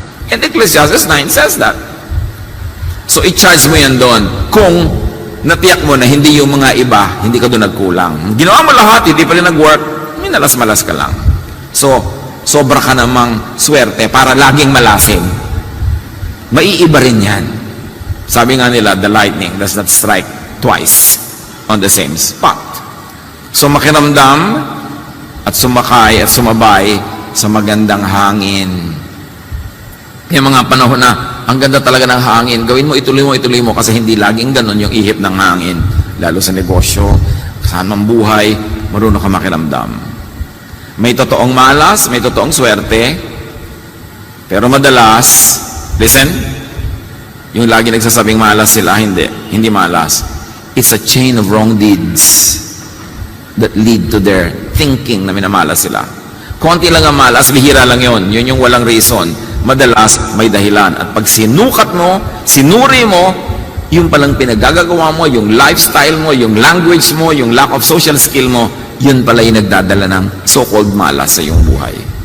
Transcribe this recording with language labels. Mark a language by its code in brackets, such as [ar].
[en] And Ecclesiastes 9 says that. [tl] So, i-charge mo yan doon. Kung natiyak mo na hindi yung mga iba, hindi ka doon nagkulang. Ginawa mo lahat, hindi pa rin nag-work, minalas-malas ka lang. So, sobra ka namang swerte para laging malasin. Maiiba rin yan. Sabi nga nila, [en] the lightning does not strike twice on the same spot. [tl] So, makiramdam at sumakay at sumabay sa magandang hangin. Yung mga panahon na ang ganda talaga ng hangin, gawin mo, ituloy mo, kasi hindi laging ganun yung ihip ng hangin. Lalo sa negosyo, saan man buhay, marunong ka makiramdam. May totoong malas, may totoong swerte, pero madalas, listen, yung lagi nagsasabing malas sila, hindi malas. [en] It's a chain of wrong deeds that lead to their thinking [tl] na minamalas sila. Konti lang ang malas, bihira lang yun. Yun yung walang reason. Madalas, may dahilan. At pag sinukat mo, sinuri mo, yung palang pinagagagawa mo, yung lifestyle mo, yung language mo, yung [en] lack of social skill [tl] mo, yun pala yung nagdadala ng so-called malas sa iyong buhay.